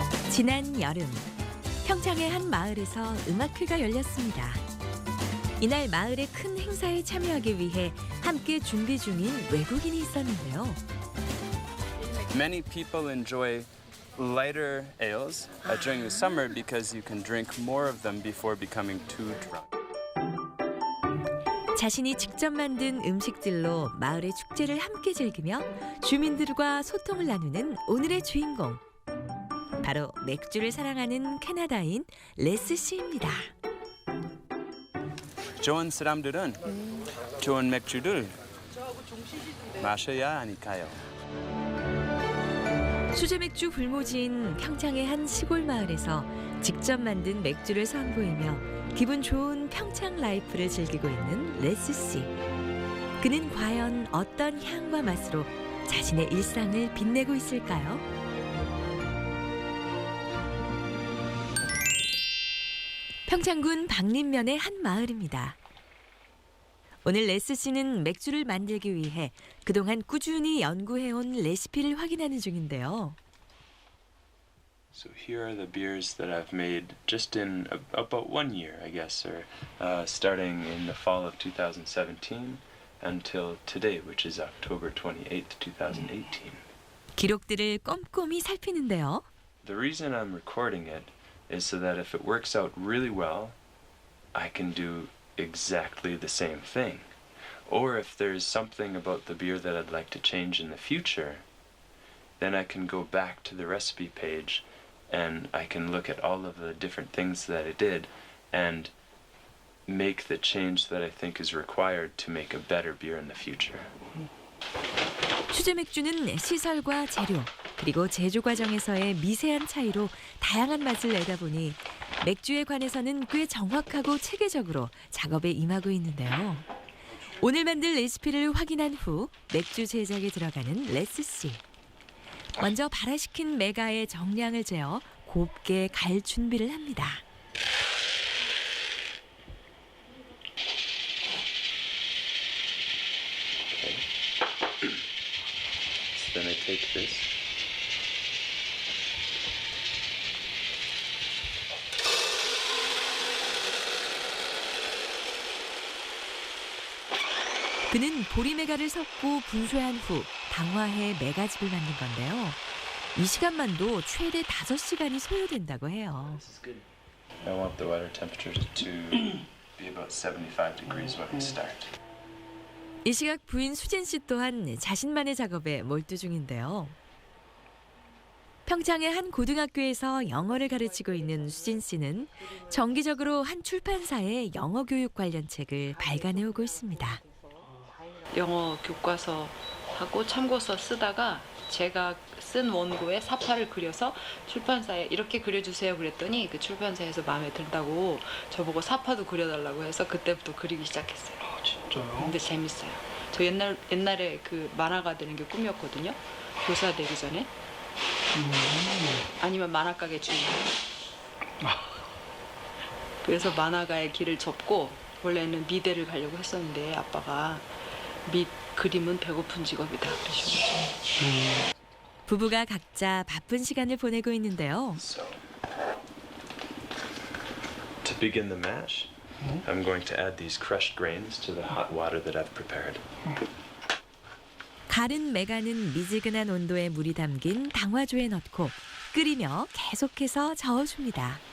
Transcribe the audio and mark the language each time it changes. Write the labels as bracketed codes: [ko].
[ko] 지난 여름 평창의 한 마을에서 음악회가 열렸습니다. 이날 마을의 큰 행사에 참여하기 위해 함께 준비 중인 외국인이 있었는데요. [en] Many people enjoy lighter ales during the summer because you can drink more of them before becoming too drunk. [ko] 자신이 직접 만든 음식들로 마을의 축제를 함께 즐기며 주민들과 소통을 나누는 오늘의 주인공. 바로 맥주를 사랑하는 캐나다인 레스 씨입니다. 좋은 사람들은 좋은 맥주를 마셔야 하니까요. 수제 맥주 불모지인 평창의 한 시골 마을에서 직접 만든 맥주를 선보이며 기분 좋은 평창 라이프를 즐기고 있는 레스 씨. 그는 과연 어떤 향과 맛으로 자신의 일상을 빛내고 있을까요? 평창군 박림면의 한 마을입니다. 오늘 레스 씨는 맥주를 만들기 위해 그동안 꾸준히 연구해온 레시피를 확인하는 중인데요. [en] So here are the beers that I've made just in about 1 year, I guess, or starting in the fall of 2017 until today, which is October 28th, 2018. [ko] 기록들을 꼼꼼히 살피는데요. [en] The reason I'm recording it is so that if it works out really well, I can do exactly the same thing. Or if there's something about the beer that I'd like to change in the future, then I can go back to the recipe page and I can look at all of the different things that I did and make the change that I think is required to make a better beer in the future. [ko] 수제 맥주는 시설과 재료 그리고 제조 과정에서의 미세한 차이로 다양한 맛을 내다 보니 맥주에 관해서는 꽤 정확하고 체계적으로 작업에 임하고 있는데요. 오늘 만들 레시피를 확인한 후 맥주 제작에 들어가는 레스 씨. 먼저 발화시킨 메가의 정량을 재어 곱게 갈 준비를 합니다. [en] So then I take this. [ko] 그는 보리메가를 섞고 분쇄한 후 당화해 메가즙을 만든 건데요. 이 시간만도 최대 5시간이 소요된다고 해요. [en] This is good. I want the water temperature to be about 75 degrees when we start. [ko] 이 시각 부인 수진 씨 또한 자신만의 작업에 몰두 중인데요. 평창의 한 고등학교에서 영어를 가르치고 있는 수진 씨는 정기적으로 한 출판사에 영어 교육 관련 책을 발간해오고 있습니다. 영어 교과서하고 참고서 쓰다가 제가 쓴 원고에 사파를 그려서 출판사에 이렇게 그려주세요 그랬더니 그 출판사에서 마음에 든다고 저보고 사파도 그려달라고 해서 그때부터 그리기 시작했어요. 아, 진짜요? 근데 재밌어요. 저 옛날에 그 만화가 되는 게 꿈이었거든요. 교사 되기 전에. 아니면 만화가게 주인. 그래서 만화가의 길을 접고 원래는 미대를 가려고 했었는데 아빠가 그림은 배고픈 직업이다 그러셔가지고. 부부가 각자 바쁜 시간을 보내고 있는데요. [en] So, to begin the mash, I'm going to add these crushed grains to the hot water that I've prepared. [ko] 갈은 메가는 미지근한 온도에 물이 담긴 당화조에 넣고 끓이며 계속해서 저어줍니다.